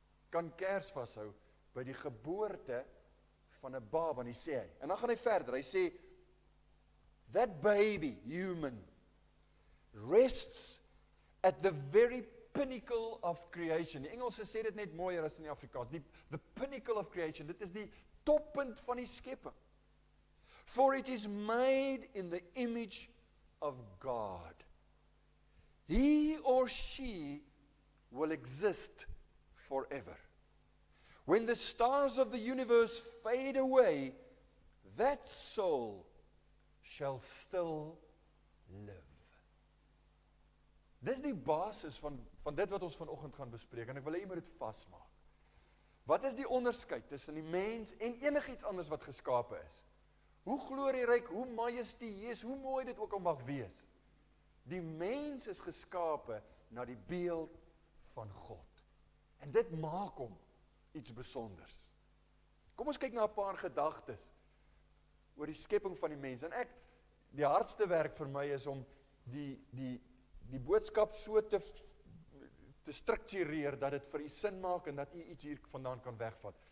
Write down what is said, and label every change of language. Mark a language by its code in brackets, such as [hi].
[af] kan kers vashou by die geboorte van 'n baba, en hy sê hy, en dan gaan hy verder, hy sê, [en] that baby, human, rests at the very pinnacle of creation. [af] Die Engelse sê dit net mooier as in die Afrikaans. [en] The pinnacle of creation. [af] Dit is die toppunt van die skepping. [en] For it is made in the image of God. He or she will exist forever. When the stars of the universe fade away, that soul shall still live. [af] Dis die basis van dit wat ons vanoggend gaan bespreek, en ek wil hê jy moet dit vasmaak. Wat is die onderskeid tussen die mens en enigiets anders wat geskape is? Hoe glorieryk, hoe majestueus, hoe mooi dit ook al mag wees. Die mens is geskape na die beeld van God. En dit maak hom iets besonders. Kom ons kyk na 'n paar gedagtes oor die skepping van die mens. En die hardste werk vir my is om die boodskap so te struktureer, dat dit vir u sin maak, en dat u iets hier vandaan kan wegvat.